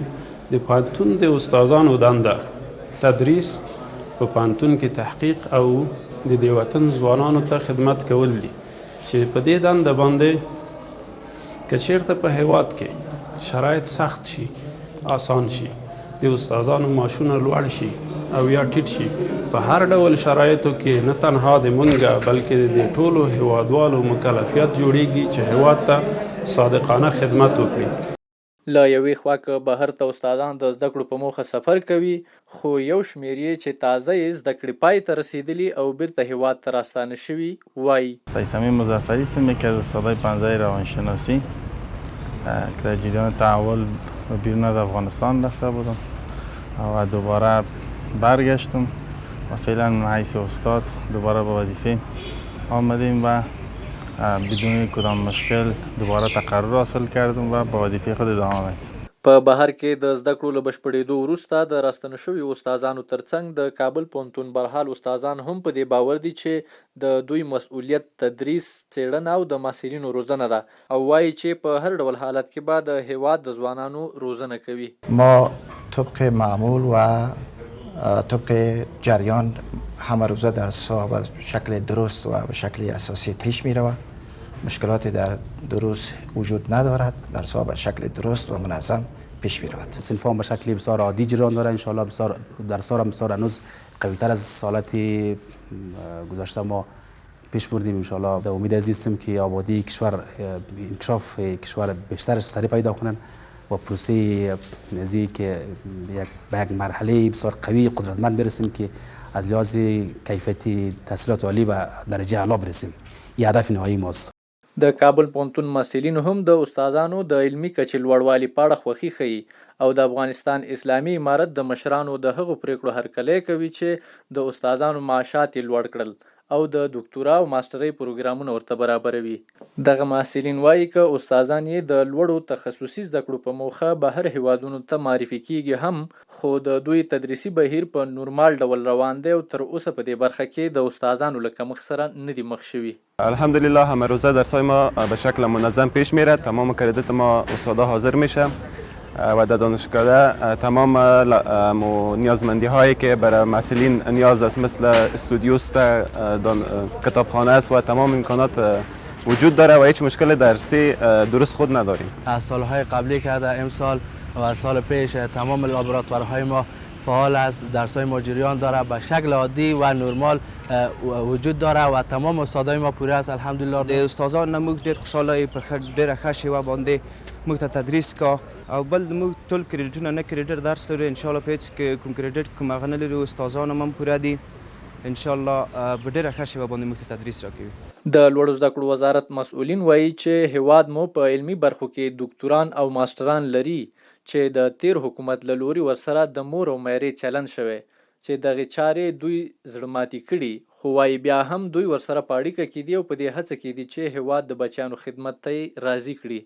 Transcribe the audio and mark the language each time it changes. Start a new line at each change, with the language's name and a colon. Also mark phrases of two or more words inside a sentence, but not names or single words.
Pashto: د پوهنتون د استادانو دنده تدریس، په پوهنتون کې تحقیق او د دې وطن ځوانانو ته خدمت کول دي چې په دې دنده باندې که چېرته په هیواد کې شرایط سخت شي، آسان شي، د استادانو معاشونه لوړ شي او یا ټیټ شي، په هر ډول شرایطو کې نه تنها د مونږه بلکې د ټولو هیوادوالو مکلفیت جوړیږي چې هیواد ته صادقانه خدمت وکړي. له یوې خوا که بهر ته استادان د زده کړو په موخه سفر کوي، خو یو شمېر یې چې تازه یې زده کړې پای ته رسیدلي او بیرته هیواد ته راستانه شوي وایي.
Persian: سید صمیم مظفری هستم، یکی از استادای پنجره روانشناسی که در جریان تحول به بیرون از افغانستان رفته بودم و دوباره برگشتم و فعلا من حیث استاد دوباره به وظیفه آمدیم و بدون کدام مشکل دوباره تقرر حاصل کردم و به وظیفه خود ادامه دادم.
Pashto: په بهر کې د زده کړو له بشپړېدو وروسته د راستنه شویو استادانو ترڅنګ د کابل پوهنتون برحال استادان هم په دې باور دي چې د دوی مسؤلیت تدریس، څېړنه او د محصلینو روزنه ده او وایي چې په هر ډول حالت کې به د هیواد د ځوانانو روزنه کوي.
Persian: ما طبق معمول و طبق جریان همه روزه درس‌ها به شکل درست و به شکل اساسی پیش می‌رود. مشکلاتی در دروس وجود ندارد. درس‌ها به شکل درست و منظم پیش می‌رود. صنفان به شکل بسیار عادی جریان داره.
Arabic: ان شاء الله
Persian: بسیار درس‌ها هم بسیار هنوز قوی‌تر از سالات گذشته ما پیش بردیم.
Arabic: ان شاء الله
Persian: امید عزیزم که آبادی کشور، انکشاف کشور بیشترش سریع پیدا کنن و پروسه نزی که به یک مرحله بسیار قوی قدرتمند برسیم که از لحاظ کیفیت تحصیلات عالی و درجه اعلی برسیم. این هدف نهایی ماست.
Pashto: د کابل پوهنتون محصلینو هم د استادانو د علمي کچې لوړوالي په اړه خوښي ښیي او د افغانستان اسلامي امارت د مشرانو د هغو پریکړو هرکلی کوي چې د استادانو معاشات یې لوړ کړل او د دکتورا او ماسترۍ پروګرامونه ورته برابروي. دغه محصلین وایي که استادان یې د لوړو تخصصي زده کړو په موخه بهر هیوادونو ته معرفي کیږي هم، خو د دوی تدریسي بهیر په نورمال ډول روان دی او تر اوسه په دې برخه کې د استادانو له کمښت سره نه دي مخ شوي.
Persian: الحمدلله همه روزه درسای ما به شکل منظم پیش میره. تمام کردیت ما استادا حاضر میشه و در دانشکده تمام نیازمندی هایی که برای محصلین نیاز است مثل استودیو است، کتابخانه است و تمام امکانات وجود داره و هیچ مشکل درسی درست خود نداریم. از سالهای قبلی که در امسال و سال پیش تمام لابراتوارهای ما فعال است، درس‌های ما جریان داره، به شکل عادی و نرمال وجود داره و تمام استادای ما پوره است الحمدلله.
Pashto: د استادان نه موږ ډېر خوشحاله یو، په ډېره ښه شیوه باندې موږ ته تدریس کا، او بل موږ ټول کریډټونه نه کریډټ درس لرو،
Arabic: انشاءالله
Pashto: په هېڅ کوم کریډټ کوم هغه نه لرو، استادان هم پوره دي،
Arabic: انشاءالله
Pashto: په ډېره ښه شیوه باندې موږ ته تدریس راکوي. د لوړو زده کړو وزارت مسؤلین وایي چې هیواد مو په علمي برخو کې دکتوران او ماسټران لري چې د تیر حکومت له لوري ورسره د مور او میرې چلند شوی چې دغه چارې دوی زړه ماتي کړي، خو وایي بیا هم دوی ورسره په اړیکه کې دي او په دې هڅه کې دي چې هیواد د بچیانو خدمت ته راضي کړي.